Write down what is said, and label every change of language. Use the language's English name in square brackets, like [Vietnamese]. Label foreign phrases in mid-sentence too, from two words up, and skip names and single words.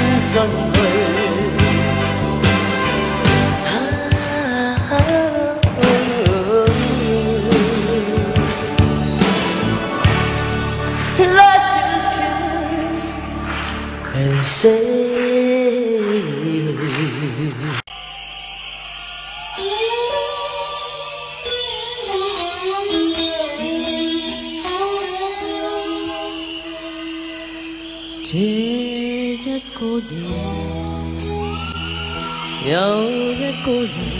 [English] 信去。Let's just kiss and say. [Chinese] 这一个夜，有一个人